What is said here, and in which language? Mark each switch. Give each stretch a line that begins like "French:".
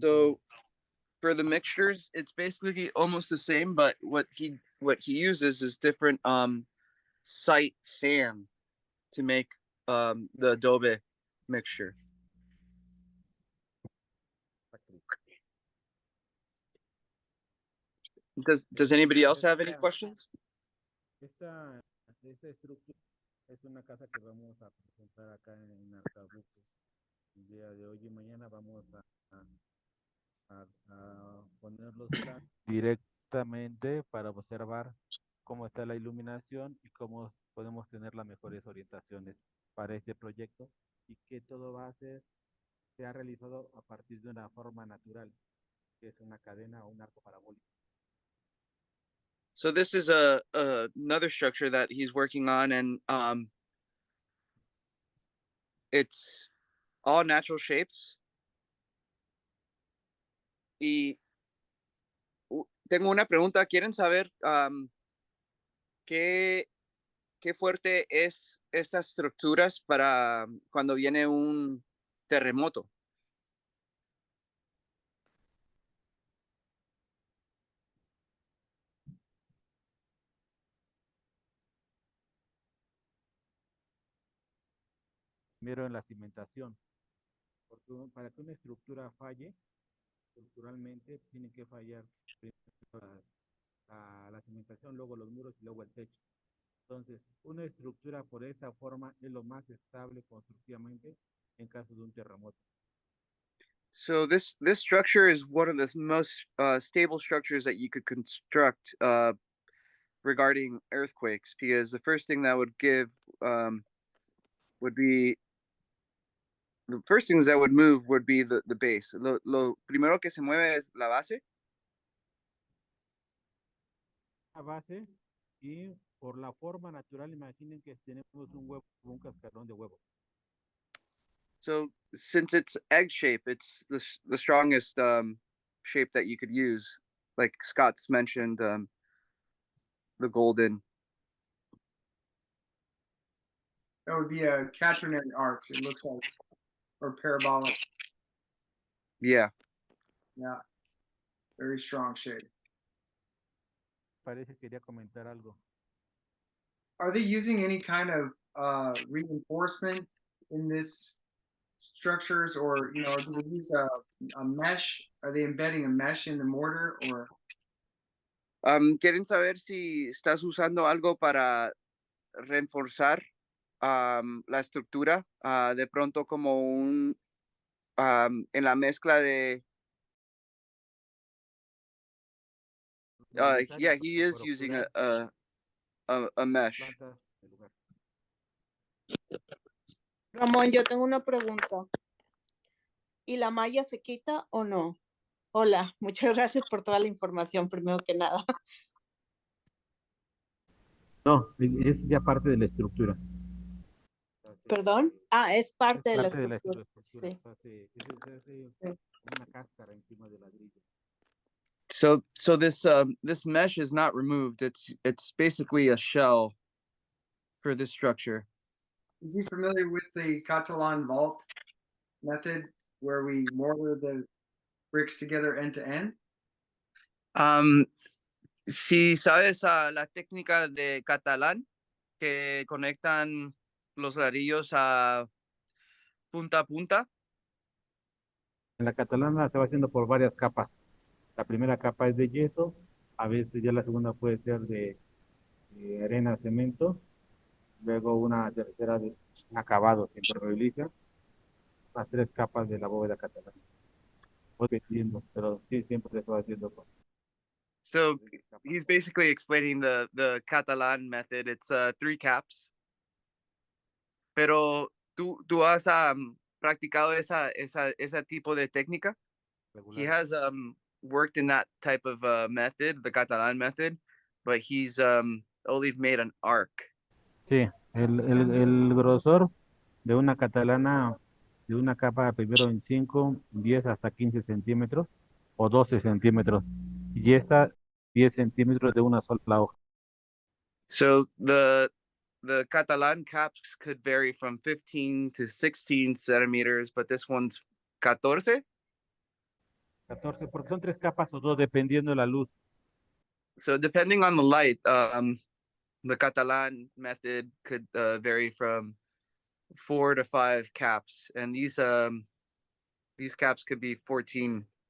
English: So for the mixtures, it's basically almost the same, but what he uses is different site sand to make the adobe mixture. Does anybody else have any questions?
Spanish: Esta estructura es una casa que vamos a presentar acá en Arcabuco. El día de hoy y mañana vamos a poner los planos directamente para observar cómo está la iluminación y cómo podemos tener las mejores orientaciones para este proyecto, y que todo se ha realizado a partir de una forma natural, que es una cadena o un arco parabólico.
English: So this is another structure that he's working on, and it's all natural shapes.
Spanish: Y tengo una pregunta. ¿Quieren saber qué fuerte es estas estructuras para cuando viene un terremoto? Primero en la cimentación, porque para que una estructura falle, estructuralmente tiene que fallar primero la cimentación, luego los muros y luego el techo. Entonces, una estructura por esta forma es lo más estable constructivamente en caso de un terremoto.
English: So this structure is one of the most stable structures that you could construct regarding earthquakes, because the first thing that would give would be the first things that would move would be the base.
Spanish: Lo primero que se mueve es la base. La base, y por la forma natural, imaginen que tenemos un huevo, un cascarón de huevo.
English: So since it's egg shape, it's the strongest shape that you could use. Like Scott's mentioned, the golden. That would be a quaternary arch. It looks like, or parabolic. Yeah. Yeah, very strong shape.
Spanish: Parece que quería comentar algo.
English: Are they using any kind of reinforcement in this structures, or do they use a mesh? Are they embedding a mesh in the mortar, or?
Spanish: ¿Quieren saber si estás usando algo para reforzar la estructura? De pronto como un en la mezcla de
English: yeah, he is using a mesh.
Spanish: Ramón, yo tengo una pregunta. ¿Y la malla se quita o no? Hola, muchas gracias por toda la información, primero que nada. No, es ya parte de la estructura. ¿Perdón? Ah, es parte de la Parte de la estructura. estructura. Sí. Se hace una cáscara encima del ladrillo.
English: So this mesh is not removed. It's basically a shell for this structure. Is he familiar with the Catalan vault method, where we mortar the bricks together end to end?
Spanish: Si sabes la técnica de catalán que conectan los ladrillos a punta. En la catalana se va haciendo por varias capas. La primera capa es de yeso, a veces ya la segunda puede ser de arena, cemento, luego una tercera de acabado, que impermeabiliza, las tres capas de la bóveda catalana. Voy dependiendo, pero sí, siempre se va haciendo con
English: So he's basically explaining the Catalan method. It's 3 caps.
Spanish: Pero tú has practicado esa tipo de técnica?
English: He
Spanish: regular.
English: has worked in that type of method, the Catalan method, but he's only made an arc.
Spanish: Sí, el grosor de una catalana, de una capa primero en 5, 10 hasta 15 centímetros o 12 centímetros. Y esta 10 centímetros de una sola hoja.
English: So the Catalan caps could vary from 15 to 16 centimeters, but this one's 14.
Spanish: 14, porque son tres capas o dos dependiendo de la luz.
English: So depending on the light, the Catalan method could vary from 4 to 5 caps, and these caps could be 14